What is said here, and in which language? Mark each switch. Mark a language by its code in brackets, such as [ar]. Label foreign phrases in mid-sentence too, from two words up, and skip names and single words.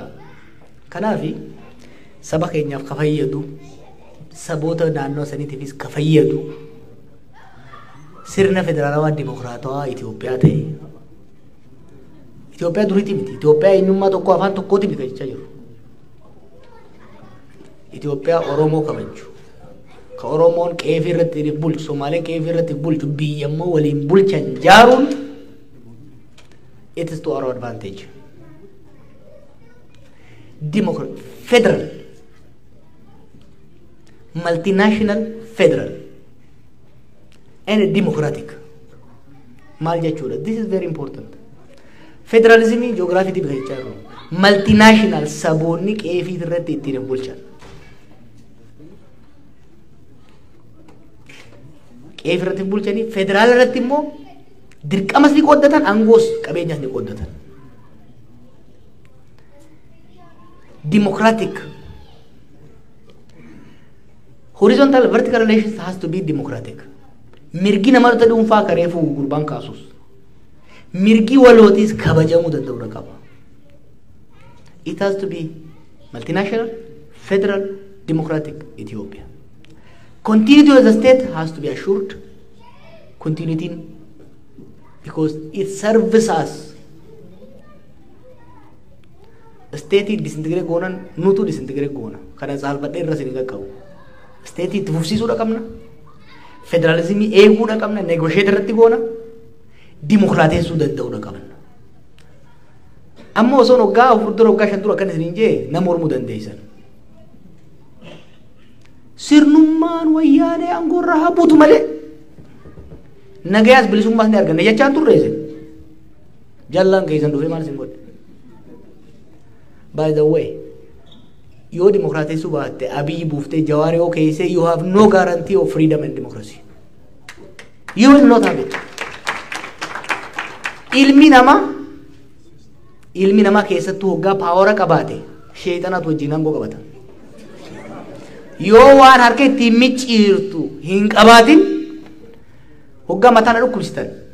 [om] Kanaafi saba keenyaaf ka fayyadu, saboota naannoo saniitiifis ka fayyadu sirna federaalawaa dimokiraatawaa Itoophiyaa ta'e. Itoophiyaa duriitii miti. Itoophiyaa eenyummaa tokko afaan tokkooti miti kan jechaa jiru. Itoophiyaa Oromoo kabaju. Ka Oromoon qeefii irratti bulchu, Somaaleen qeefii irratti bulchu, biyyammoo waliin bulchan jaaruun [en] it is to our advantage. Federal, multinational federal and democratic. [om] Maal jechuudha. [en] This is very important. Federalism geography [om] ti bika jiru. Multinational saboonni qeefii irratti ittiin bulchan. Qeefii irratti bulchanii federaal irratti immoo dirqamas ni qooddatan, aangoos qabeenyas ni qooddatan. [en] Democratic. Horizontal vertical relations has to be democratic. [om] Mirgi namoota dhuunfaa kareefuu gurbaan kaasus. Mirgi walootis kabajamuu danda'uu qaba. [en] It has to be multinational, federal, democratic Ethiopia. Continuity of the state has to be assured. Continuity because it serves us. State disintegrate [om] goonan nutu disintegrate goona. Kana saalfadhee irra sin qaqqabu. State itti fufsiisuudha qabna. Federalism eeguudha qabna. Negotiate irratti goona. Dimokiraateessuu danda'uudha qabna. Amma osoo waggaa fuuldura waggaa 5 dura akkan isiniin jee nama mormuu dandeessan. Sirnummaan wayyaanee aangoorra haa buutu malee nagayaas bilisummaas ni arganna jechaan turreesse. Jallaan keessan dhufee maal isin godhe? [en] By the way, [om] yoo dimokiraatessuu baatte Abiyyi buuftee Jawaar yoo keesse [en] you have no guarantee of freedom and democracy. You will not have it. [om] Ilmi namaa keessattuu hoggaa paawara qabaate sheexanatu wajjin hangoo qabata. Yoo waan harka ittiin micciirtu hin qabaatin hoggaa mataan dhukkubsitan.